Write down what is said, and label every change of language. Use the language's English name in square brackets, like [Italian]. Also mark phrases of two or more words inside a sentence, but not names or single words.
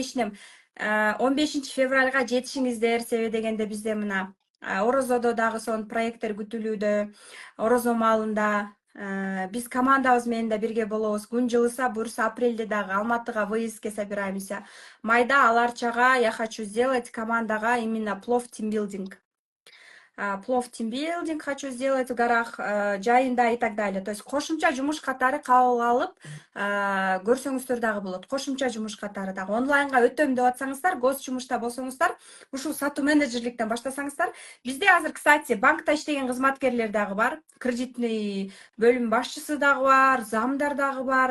[Kyrgyz] 15 февралга жетишиңиздер, себеби дегенде бизде мына Орозодо дагы сонун проекттер күтүлүүдө. Орозо маалында биз командабыз менен да бирге болобуз. Күн жылыса, буюрса апрелде дагы Алматыга [Russian] выездке собираемся. Майда Аларчага я хочу сделать командага именно плов тимбилдинг. Плов тимбилдинг хочу сделать в горах, жайында и так далее. То есть [Kyrgyz] кошумча жумуш катары кабыл алып көрсөңүздөр дагы болот. Кошумча жумуш катары дагы онлайнга өтөм деп атсаңыздар, гос жумушта болсоңуздар, ушул сатуу менеджерликтен баштасаңыздар. Бизде азыр, кстати, банкта иштеген кызматкерлер дагы бар, кредитный бөлүм башчысы дагы бар, замдар дагы бар.